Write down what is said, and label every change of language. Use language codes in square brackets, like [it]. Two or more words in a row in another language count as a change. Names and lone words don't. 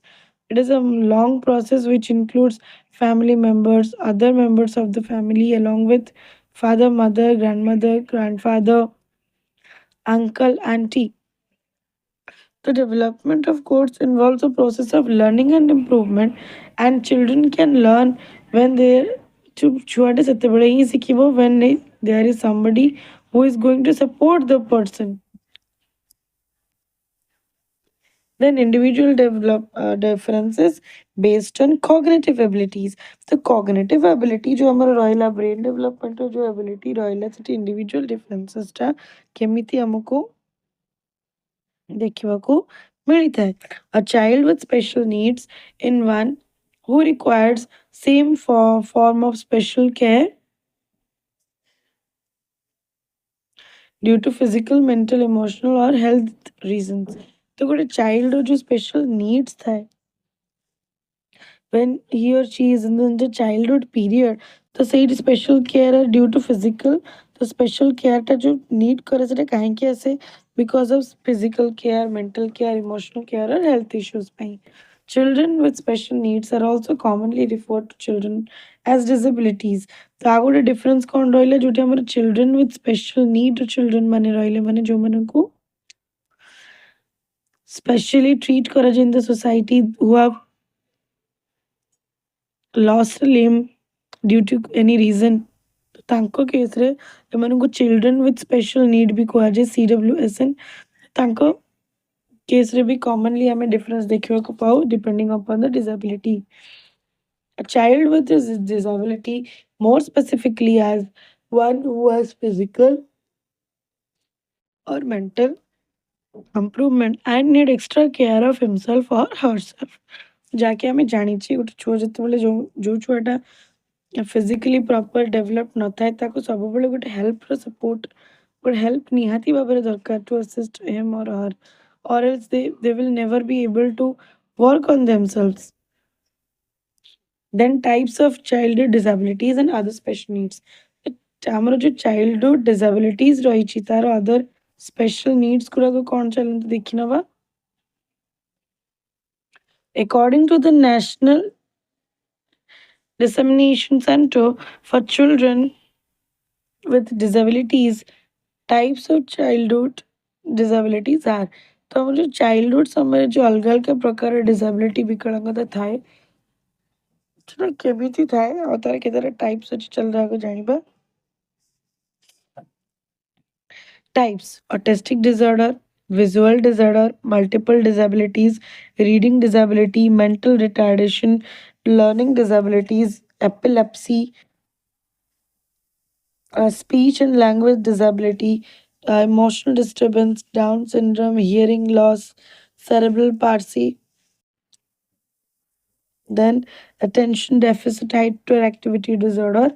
[en] It is a long process which includes family members, other members of the family along with father, mother, grandmother, grandfather, uncle, auntie। The development of course involves a process of learning and improvement, and children can learn when they're [or] ଛୁଆଟେ ସେତେବେଳେ ହିଁ ଶିଖିବ [en] when there is somebody who is going to support the person। Then individual develop differences based on cognitive abilities। [or] तो [en] cognitive ability [or] जो ଆମର ରହିଲା [en] brain development [or] जो ability ରହିଲା ସେଠି [en] individual differences [or] କେମିତି ଆମକୁ ଦେଖିବାକୁ ମିଳିଥାଏ। [en] A child with special needs in one who requires same form of special care due to physical, mental, emotional or health reasons। तो [or] ଗୋଟେ ଚାଇଲ୍ଡର ଯେଉଁ ସ୍ପେଶାଲ ନିଡ୍ସ ଥାଏ [en] when he or she is in the childhood period, तो ସେଇଠି special care due to physical, तो special care ଟା [hi] जो need करे [or] ସେଟା କାହିଁକି ଆସେ? [en] Because of physical care, mental care, emotional care or health issues ପାଇଁ. Children with special needs are also commonly referred to children as disabilities. [or] ତ ଆଉ ଗୋଟେ [en] difference [or] କ'ଣ ରହିଲା ଯୋଉଠି ଆମର [en] children with special need children [or] ମାନେ ରହିଲେ ମାନେ ଯୋଉମାନଙ୍କୁ [en] specially treat କରାଯାଏ in the society who have lost a limb due to any reason. [or] ତାଙ୍କ କେସ୍ରେ ଏମାନଙ୍କୁ [en] children with special need [or] ବି କୁହାଯାଏ CWSN. ତାଙ୍କ କେସ୍ରେ ବି କମନଲି ଆମେ ଡିଫରେନ୍ସ ଦେଖିବାକୁ ପାଉ [en] depending upon the disability. A child with a disability, more specifically as one who has physical or mental improvement and need extra care of himself or herself. [or] ଯାହାକି ଆମେ ଜାଣିଛେ ଗୋଟେ ଛୁଆ ଯେତେବେଳେ ଯୋଉ ଛୁଆଟା [en] physically proper develop [or] ନଥାଏ ତାକୁ ସବୁବେଳେ ଗୋଟେ [en] helper support [or] ଗୋଟେ ହେଲ୍ପ ନିହାତି ଭାବରେ ଦରକାର [en] to assist him or her or else they will never be able to work on themselves. Then types of childhood disabilities and other special needs. [or] ଆମର ଯୋଉ [en] childhood disabilities [or] ରହିଛି ତାର [en] other special needs [or] ଗୁଡ଼ାକ କ'ଣ ଚାଲନ୍ତୁ ଦେଖିନେବା. [en] According to the National Dissemination Center for Children with Disabilities, types of childhood disabilities are. [or] तो ଆମର ଯୋଉ ଚାଇଲ୍ଡହୁଡ୍ ସମୟରେ ଯୋଉ ଅଲଗା ଅଲଗା ପ୍ରକାର ଡିସାବିଲିଟି ବିକଳାଙ୍ଗତା ଥାଏ ସେଟା କେମିତି ଥାଏ ଆଉ ତାର କେତେଟା ଟାଇପ୍ସ ଅଛି ଚାଲ ଆଗ ଜାଣିବା. [en] Types: autistic disorder, visual disorder, multiple disabilities, reading disability, mental retardation, learning disabilities, epilepsy, speech and language disability, emotional disturbance, Down syndrome, hearing loss, cerebral palsy, then attention deficit hyperactivity disorder.